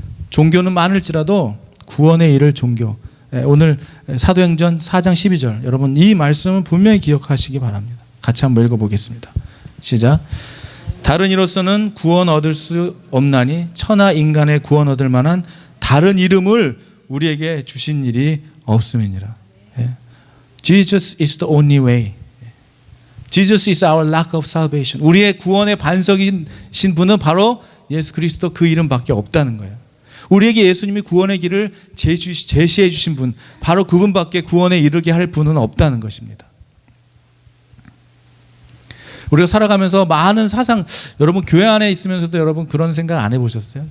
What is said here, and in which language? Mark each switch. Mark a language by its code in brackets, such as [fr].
[ko] 종교는 많을지라도 구원에 이를 종교. 오늘 사도행전 4장 12절, 여러분 이 말씀은 분명히 기억하시기 바랍니다. 같이 한번 읽어보겠습니다. 시작. 다른 이로서는 구원 얻을 수 없나니 천하 인간의 구원 얻을 만한 다른 이름을 우리에게 주신 일이 없음이니라. [en] Jesus is the only way. Jesus is our rock of salvation. [ko] 우리의 구원의 반석이신 분은 바로 예수 그리스도, 그 이름밖에 없다는 거예요. 우리에게 예수님이 구원의 길을 제시해 주신 분, 바로 그분밖에 구원에 이르게 할 분은 없다는 것입니다. 우리가 살아가면서 많은 사상, 여러분 교회 안에 있으면서도 여러분 그런 생각 안 해보셨어요?